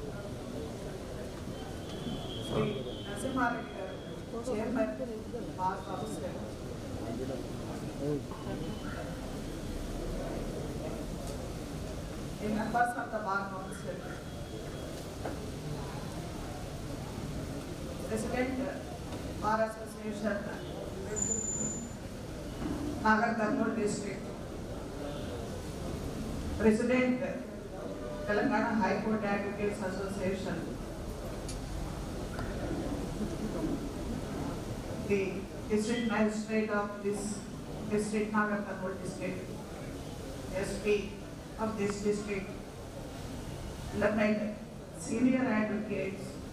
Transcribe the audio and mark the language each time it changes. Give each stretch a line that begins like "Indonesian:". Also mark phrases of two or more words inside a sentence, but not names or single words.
English: Sri Narasimha Reddy garu, Chairman, Bar Council, the members of the Bar Council, President, Bar Association, Nagar Karnool District, President, Telangana High Court Advocates Association, the District Magistrate of this District, Nagar Karnool District, SP of this district, learned senior advocates,